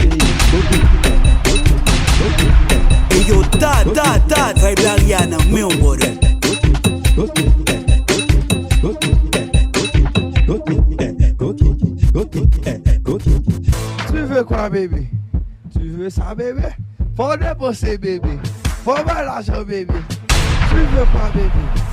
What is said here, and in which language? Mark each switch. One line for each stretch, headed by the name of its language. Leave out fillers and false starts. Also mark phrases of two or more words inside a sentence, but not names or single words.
English: Hey yo, dad,
French: vibe la Rihanna, meu body. Tu veux quoi, baby? Tu veux ça, baby? Faut dépenser, baby. Faut voir l'argent, baby. Tu veux quoi, baby?